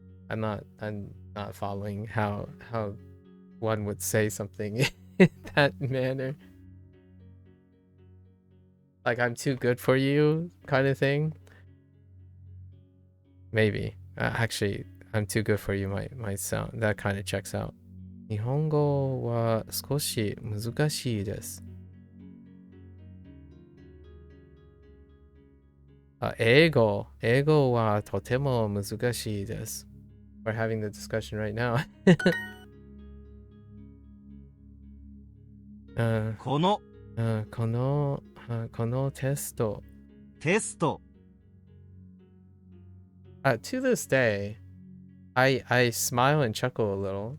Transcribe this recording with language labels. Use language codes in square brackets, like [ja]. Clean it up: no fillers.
[en] I'm not following how one would say something in that manner. Like, I'm too good for you kind of thing. Maybe. Actually, I'm too good for you might sound. That kind of checks out. [ja] 日本語は少し難しいです。英語。英語はとても難しいです。 [en] We're having the discussion right now. [ja] このこのテスト。テスト [en] To this day, I smile and chuckle a little.